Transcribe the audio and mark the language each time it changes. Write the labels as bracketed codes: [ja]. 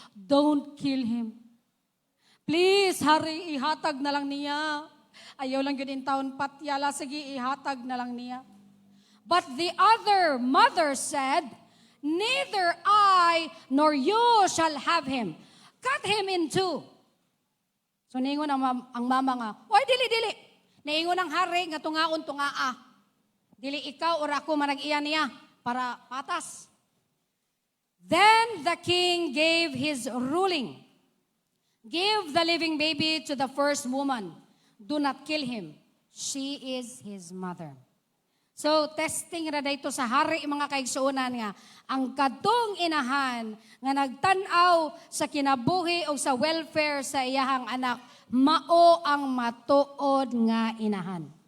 [en] Don't kill him. Please, [ceb] hari, ihatag na lang niya. Ayaw lang yun in taon patyala, sige, ihatag na lang niya. [en] But the other mother said, neither I nor you shall have him. Cut him in two. [ceb] So niingon ang mama nga, oy, dili. Niingon ang hari nga tungaon-tungaa. Dili ikaw or ako manag-iya niya para patas. [en] Then the king gave his ruling. Give the living baby to the first woman. Do not kill him. She is his mother. [ceb] So, testing ra dayto sa hari mga kaigsuonan nga, ang kadtong inahan nga nagtan-aw sa kinabuhi o sa welfare sa iyahang anak, mao ang matuod nga inahan.